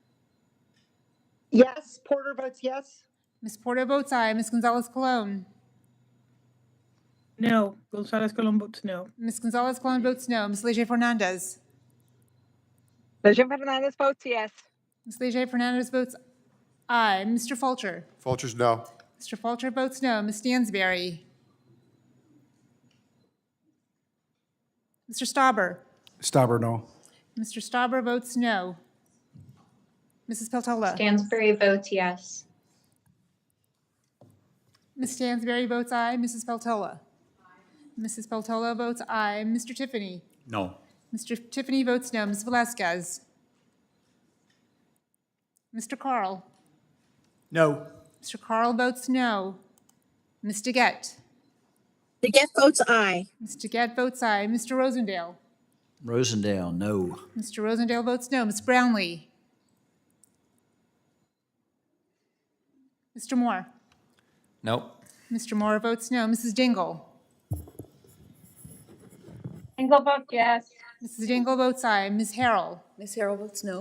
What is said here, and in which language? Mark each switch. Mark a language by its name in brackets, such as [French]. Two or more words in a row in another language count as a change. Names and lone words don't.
[English] Yes, Porter votes yes. Ms. Porter votes aye. Ms. Gonzalez-Colon. No, Gonzalez Colon votes no. Ms. Gonzalez-Colon votes no. Ms. Leger Fernandez. Lejeune Fernandez votes yes. Ms. Leger Fernandez votes aye. Mr. Fulcher. Fulcher's no. Mr. Fulcher votes no. Ms. Stansberry. Mr. Stauber. Stauber, no. Mr. Stauber votes no. Mrs. Peltola. Stansberry votes yes. Ms. Stansberry votes aye. Mrs. Peltola. Mrs. Peltola votes aye. Mr. Tiffany. No. Mr. Tiffany votes no. Ms. Velasquez. Mr. Carl. No. Mr. Carl votes no. Ms. DeGette. DeGette votes aye. Ms. DeGette votes aye. Mr. Rosendale. Rosendale, no. Mr. Rosendale votes no. Ms. Brownlee. Mr. Moore. Nope. Mr. Moore votes no. Mrs. Dingle. Dingle votes yes. Mrs. Dingle votes aye. Ms. Harrell. Ms. Harrell votes no.